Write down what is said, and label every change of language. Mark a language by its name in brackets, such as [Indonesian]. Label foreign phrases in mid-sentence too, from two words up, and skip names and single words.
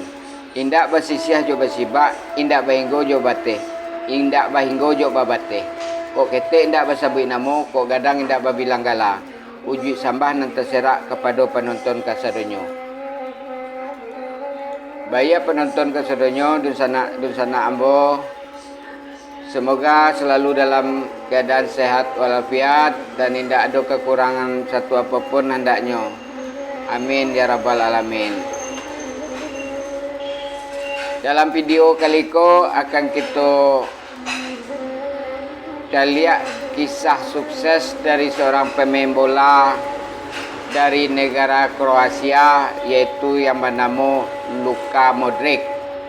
[Minangkabau] Indak basisiah jo basibak, indak bahinggo jo bate, indak bahinggo jo babate. Kok kete indak basabui namo, kok gadang indak babilang gala. Uji sambah nan terserak kepada penonton kasadonyo. Baya penonton kasadonyo dun sana ambo. [Indonesian] Semoga selalu dalam keadaan sehat walafiat dan tidak ada kekurangan satu apapun hendaknya. [Arabic] Amin ya rabbal alamin. [Indonesian] Dalam video kali ko akan kita lihat kisah sukses dari seorang pemain bola dari negara Kroasia, yaitu yang bernama Luka Modric.